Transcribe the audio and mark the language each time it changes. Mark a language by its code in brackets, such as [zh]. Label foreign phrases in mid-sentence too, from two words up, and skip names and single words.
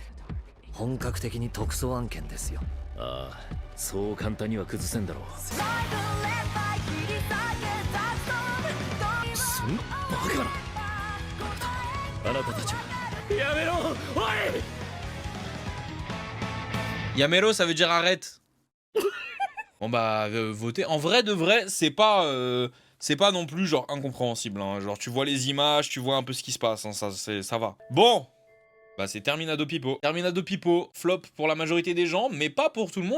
[ja] 本格的に特捜案件ですよ。ああ、そう簡単には崩せんだろう。そんなバカな。あなたたちはやめろ。おい。 [fr] Yamelo, ça veut dire arrête. Bon bah, votez. En vrai de vrai, c'est pas non plus genre incompréhensible. Hein. Genre tu vois les images, tu vois un peu ce qui se passe. Hein. Ça va. Bon. Bah c'est Terminado Pipo. Terminado Pipo, flop pour la majorité des gens, mais pas pour tout le monde.